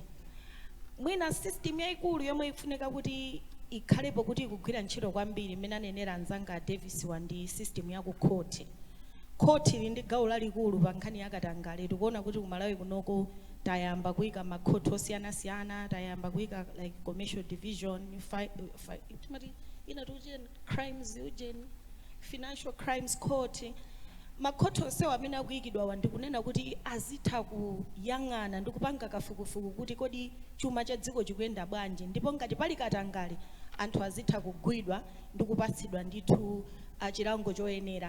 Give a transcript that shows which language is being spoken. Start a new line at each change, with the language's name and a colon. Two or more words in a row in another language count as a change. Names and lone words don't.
Nyanja: Mwina system yayikulu yomwe ifunika kuti ikhalepo kuti ikugwira ntchito kwambiri mmene anenera anzanga Davis wandi system ya ku khoti. Khoti ili ndi gawo lalikulu pa nkhani ya katangale. Tikuona kuti ku Malawi kunoko tayamba kuyika makhoti osiyanasiyana, tayamba kuyika
English: like commercial division, crimes, financial crimes court.
Nyanja: Makhoti onsewa amene akuyikidwa ndikunena kuti azitha kuyang'ana ndi kupanga kafukufuku kuti kodi chuma cha dziko chikuyenda bwanji, ndipo ngati pali katangale anthu azitha kugwidwa ndi kupatsidwa ndithu chilango choyenera.